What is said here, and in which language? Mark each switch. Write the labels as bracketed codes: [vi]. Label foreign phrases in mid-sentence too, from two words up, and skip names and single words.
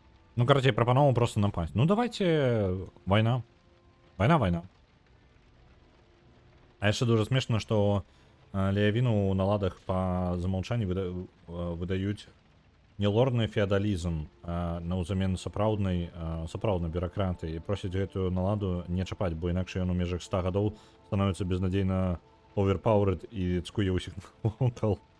[ru] Ну, короче, прапановаў просто напасть. Ну, давайте... Война. Война. [be] А яшчэ дуже смешна, што Леявіну на ладах па замаўчанні выдаюць не лордны феадалізм, а наўзамен сапраўднай бюракратыі і просяць гэтую наладу не чапаць, бо інакш ён у межах 100 гадоў становіцца безнадзейна оверпауэрд і цкуе ўсіх навокал.